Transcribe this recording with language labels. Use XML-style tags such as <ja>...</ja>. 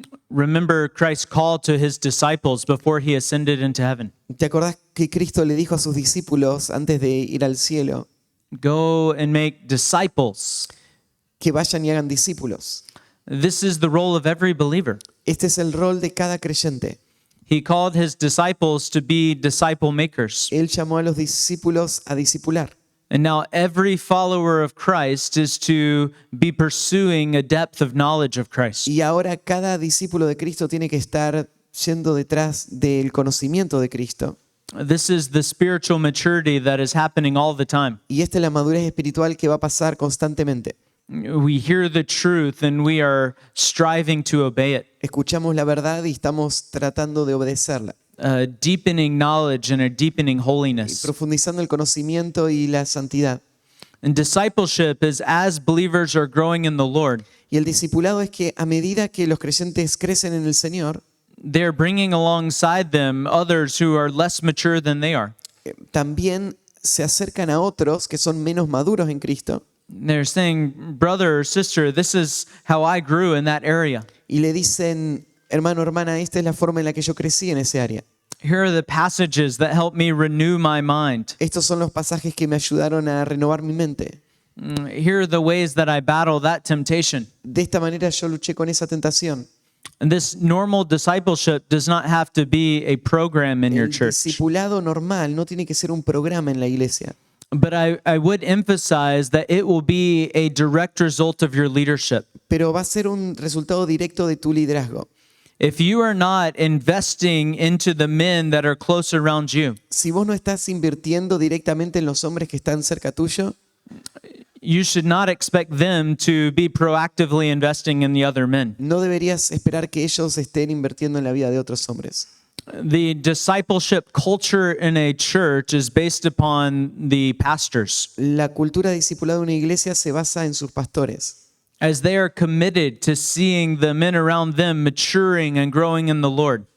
<en>Remember Christ's call to his disciples before he ascended into heaven.</en> <es>¿Te acordás que Cristo le dijo a sus discípulos antes de ir al cielo</es> <en>Go and make disciples.</en> <es>que vayan y hagan discípulos?</es> <en>This is the role of every believer.</en> <es>Este es el rol de cada creyente.</es> <en>He called his disciples to be disciple makers.</en> <es>Él llamó a los discípulos a discipular.</es> <en>And now every follower of Christ is to be pursuing a depth of knowledge of Christ.</en> <es>Y ahora cada discípulo de Cristo tiene que estar yendo detrás del conocimiento de Cristo.</es> <en>This is the spiritual maturity that is happening all the time.</en> <es>Y esta es la madurez espiritual que va a pasar constantemente.</es> <en>We hear the truth and we are striving to obey it.</en> <es>Escuchamos la verdad y estamos tratando de obedecerla.</es> <en>Deepening knowledge and a deepening</en> <es>Y</es> <en>holiness.</en> <es>profundizando el conocimiento y la santidad.</es> <en>And discipleship is as believers are growing in the Lord,</en> <es>Y el discipulado es que a medida que los creyentes crecen en el Señor,</es> <en>they're bringing alongside them others who are less mature than they are.</en> <es>también se acercan a otros que son menos maduros en Cristo</es> <en>They're saying, brother or sister, this is how I grew in that area.</en> <es>y le dicen, hermano, hermana, esta es la forma en la que yo crecí en ese área.</es> <en>Here are the passages that help me renew my mind.</en> <es>Estos son los pasajes que me ayudaron a renovar mi mente.</es> <en>Here are the ways that I battle that temptation.</en> <es>De esta manera yo luché con esa tentación.</es> <en>And this normal discipleship does not have to be a program in your</en> <es>El</es> <en>church.</en> <es>discipulado normal no tiene que ser un programa en la iglesia,</es> <en>But I would emphasize that it will be a direct result of your leadership.</en> <es>pero va a ser un resultado directo de tu liderazgo.</es> <en>If you are not investing into the men that are close around you,</en> <es>Si vos no estás invirtiendo directamente en los hombres que están cerca tuyo,</es> <en>you should not expect them to be proactively investing in the other men.</en> <es>no deberías esperar que ellos estén invirtiendo en la vida de otros hombres.</es> <en>The discipleship culture in a church is based upon the pastors,</en> <es>La cultura discipulada de una iglesia se basa en sus pastores,</es> <en>as they are committed to seeing the men around them maturing and growing in the Lord.</en>